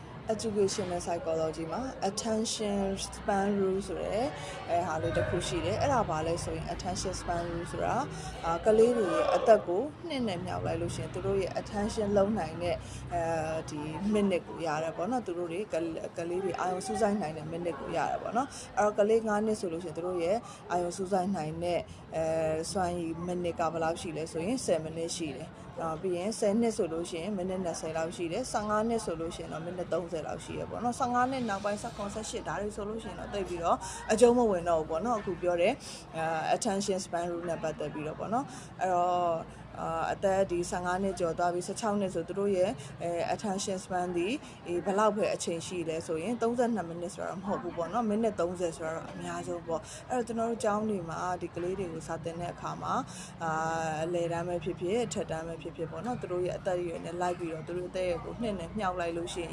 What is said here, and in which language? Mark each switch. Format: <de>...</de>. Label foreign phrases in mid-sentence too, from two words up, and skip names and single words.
<en>educational psychology</en> <my>မှာ</my> <en>attention span rule</en> <my>ဆိုတဲ့ဟာလေးတစ်ခုရှိတယ်အဲ့ဒါဘာလဲဆိုရင်</my> <en>attention span rule</en> <my>ဆိုတာကလေးတွေရဲ့အသက်ကိုနှစ်နဲ့မြောက်လိုက်လို့ရှိရင်သူတို့ရဲ့ attention လုံးနိုင်တဲ့ဒီ minute ကိုရတယ်ပေါ့နော်သူတို့တွေကလေးတွေအာရုံစူးစိုက်နိုင်တဲ့ minute ကိုရတယ်ပေါ့နော်အဲ့တော့ကလေး9နှစ်ဆိုလို့ရှိရင်သူတို့ရဲ့အာရုံစူးစိုက်နိုင်တဲ့စွမ်းရည် minute ကဘယ်လောက် ရှိလဲဆိုရင်10 minute ရှိတယ်ပြီးရင်10နှစ်ဆိုလို့ရှိရင်မိနစ်20လောက်ရှိတယ်15နှစ်ဆိုလို့ရှိရင်တော့မိနစ်30လောက်ရှိရပေါ့နော်15နှစ်နောက်ပိုင်း18ဒါတွေဆိုလို့ရှိရင်တော့တိတ်ပြီးတော့အကျုံးမဝင်တော့ဘူးပေါ့နော်အခုပြောတဲ့</my> <en>attention span rule</en> <my>နဲ့ပတ်သက်ပြီးတော့ပေါ့နော်အဲ့တော့အ သက်ဒီ15နှစ်ကျော်သွားပြီး16နှစ်ဆိုသူတို့ရဲ့</my> <en>attention span</en> <my>ဒီဘယ်လောက်ပဲအချိန်ရှိလဲဆိုရင်32မိနစ်ဆိုတော့မဟုတ်ဘူးပေါ့နော်မိနစ်30ဆိုတော့အများဆုံးပေါ့အဲ့တော့ကျွန်တော်တို့ကျောင်းတွေမှာဒီက လေးတွေကိုစာသင်တဲ့အခါမှာအလယ်တန်းပဲဖြစ်ဖြစ်ထက်တန်းပဲဖြစ်ဖြစ်ပေါ့နော်သူတို့ရဲ့အသက်အရွယ်နဲ့လိုက်ပြီးတော့သူတို့အသက်အရွယ်ကိုနှစ်နဲ့မြှောက်လိုက်လို့ရှိ</my>